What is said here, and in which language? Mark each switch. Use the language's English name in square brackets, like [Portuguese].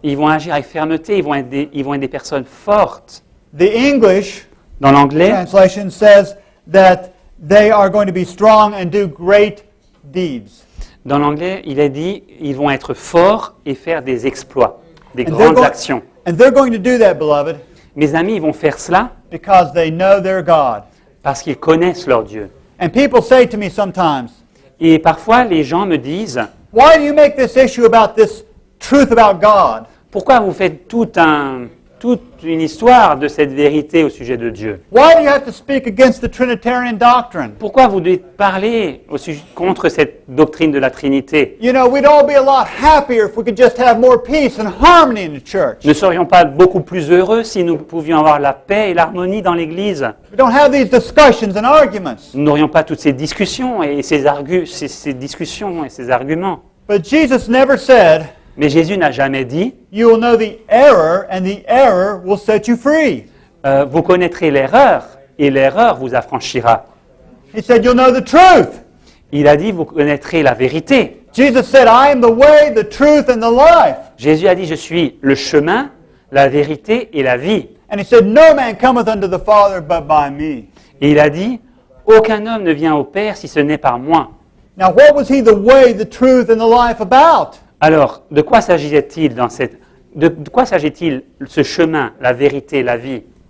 [French] Ils vont agir avec fermeté, ils vont être des personnes fortes. [English] The English [French] Dans l'anglais, [English] translation says that they are going to be strong and do great deeds. [French] il est dit, ils vont être forts et faire des exploits, des [English] And [French] grandes actions. [English] and they're going to do that, beloved, [French] Mes amis, ils vont faire cela [English] because they know their God. [French] parce qu'ils connaissent leur Dieu. [English] And people say to me sometimes, [French] Et parfois, les gens me disent, [English] why do you make this issue about this truth about God? [French] pourquoi vous faites toute une histoire de cette vérité au sujet de Dieu? [English] Why do you have to speak against the Trinitarian doctrine? [French] Pourquoi vous devez parler contre cette doctrine de la Trinité? [English] You know, we'd all be a lot happier if we could just have more peace and harmony in the church. [French] Ne serions pas beaucoup plus heureux si nous pouvions avoir la paix et l'harmonie dans l'Église? [English] We don't have these discussions and arguments. [French] Nous n'aurions pas toutes ces discussions et ces discussions et ces arguments. [English] But Jesus never said, [French] Mais Jésus n'a jamais dit, [English] you will know the error and the error will set you free. [French] vous connaîtrez l'erreur et l'erreur vous affranchira. [English] He said, you'll know the truth. [French] Il a dit, vous connaîtrez la vérité. [English] Jesus said, I am the way, the truth, and the life. [French] Jésus a dit, je suis le chemin, la vérité et la vie. [English] And he said, no man cometh unto the Father but by me. [French] Et il a dit, aucun homme ne vient au Père si ce n'est par moi. [English] Now, what was he the way, the truth, and the life about? [French] Alors, de quoi s'agissait-il de quoi s'agit-il ce chemin, la vérité, la vie?